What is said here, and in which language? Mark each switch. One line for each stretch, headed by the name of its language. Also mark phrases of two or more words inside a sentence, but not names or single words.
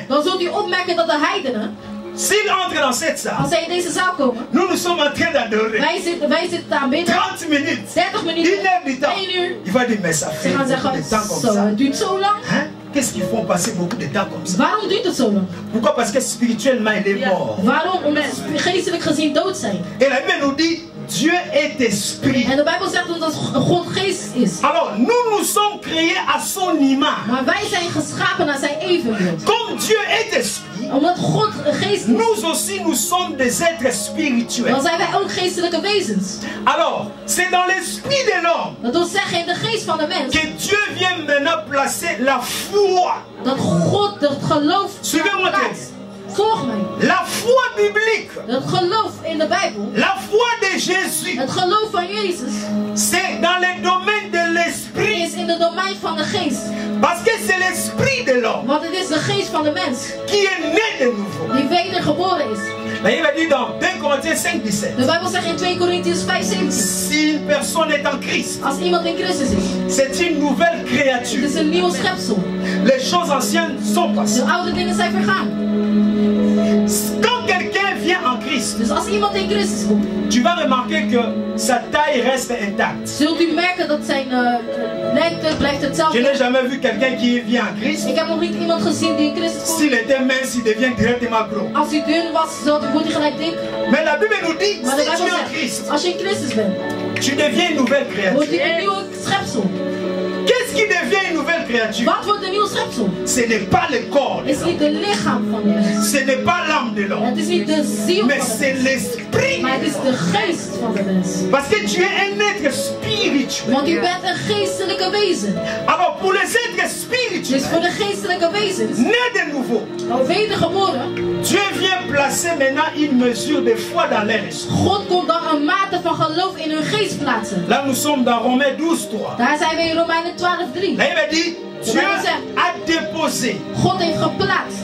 Dutch: Dan zult u opmerken dat de heidenen,
French: s'ils entrent dans cette salle,
Dutch: als zij in deze zaal komen,
French: nous sommes en train d'adorer.
Dutch: wij zitten te aanbidden,
French: 30 minutes,
Dutch: 30
French: une
Dutch: minuten,
French: heure du temps.
Dutch: 1 uur.
French: Il va dire, mais ça fait
Dutch: Ze gaan
French: beaucoup de
Dutch: zeggen,
French: temps comme
Dutch: zo,
French: ça.
Dutch: het duurt zo lang.
French: Hein? Qu'est-ce qu'ils font passer beaucoup de temps comme ça?
Dutch: Waarom duurt het zo lang?
French: Pourquoi? Parce que spirituellement, il est mort.
Dutch: Waarom? Omdat ze geestelijk gezien dood zijn.
French: Et la Bible nous dit, Dieu est esprit.
Dutch: En de Bijbel zegt ons dat God geest is.
French: Alors, nous sommes créés à son image.
Dutch: Maar wij zijn geschapen naar zijn evenbeeld.
French: Comme Dieu est esprit,
Dutch: Omdat God geest is,
French: nous aussi, nous sommes des êtres spirituels.
Dutch: dan zijn wij ook geestelijke wezens.
French: Alors, c'est dans l'esprit de l'homme
Dutch: Dat wil zeggen in de geest van de mens.
French: que Dieu vient maintenant placer la foi.
Dutch: Dat God het geloof
French: Suivez-moi
Dutch: plaatst. Volg mij.
French: La foi biblique,
Dutch: Het geloof in de Bijbel.
French: la foi de Jésus,
Dutch: Het geloof van Jezus
French: c'est dans le domaine de l'esprit.
Dutch: is in de domein van de geest.
French: Parce que c'est l'esprit de l'homme
Dutch: Want het is de geest van de mens
French: qui est né de nouveau.
Dutch: die wedergeboren is.
French: La Bible dit dans 2 Corinthiens 5, 17,
Dutch: De Bijbel zegt in 2 Korintiërs 5:17.
French: si une personne est en Christ,
Dutch: Als iemand in Christus is,
French: c'est une nouvelle
Dutch: het
French: créature.
Dutch: is een nieuw schepsel.
French: Les choses anciennes sont passées.
Dutch: De oude dingen zijn vergaan.
French: Quand quelqu'un vient en Christ,
Dutch: Dus als iemand in Christus komt,
French: tu vas remarquer que sa taille reste intacte.
Dutch: zult u merken dat zijn lengte blijft
French: Je
Dutch: hetzelfde.
French: n'ai jamais vu quelqu'un qui vient en Christ.
Dutch: Ik heb nog niet iemand gezien die in Christus komt.
French: S'il était mince, il devient directement gros.
Dutch: Als hij dun was, wordt hij gelijk dik.
French: Mais la Bible nous dit,
Dutch: Maar de
French: si tu
Dutch: Bijbel
French: es en
Dutch: zegt,
French: Christ,
Dutch: als je in Christus bent,
French: tu deviens une nouvelle
Dutch: wordt
French: créature.
Dutch: hij een nieuwe schepsel.
French: Qu'est-ce qui devient une nouvelle créature?
Dutch: Wat wordt een nieuwe schepsel?
French: Ce n'est pas le corps,
Dutch: Het is niet het lichaam van de mens.
French: ce n'est pas l'âme de l'homme,
Dutch: Het is niet de ziel
French: mais
Dutch: van de
French: c'est
Dutch: mens.
French: l'esprit.
Dutch: Maar het is de geest van de mens.
French: Parce que tu es un être spirituel.
Dutch: Want u bent een geestelijke wezen.
French: Alors pour les êtres
Dutch: Dus
French: spirituels,
Dutch: voor de geestelijke wezens,
French: nés de nouveau,
Dutch: wedergeboren,
French: Dieu vient placer maintenant une mesure de foi dans leur esprit.
Dutch: God komt dan een mate van geloof in hun geest plaatsen.
French: Là nous sommes dans Romains 12, 3.
Dutch: Daar zijn we in Romeinen 12:3.
French: La Bible dit, Dieu a déposé
Dutch: God heeft geplaatst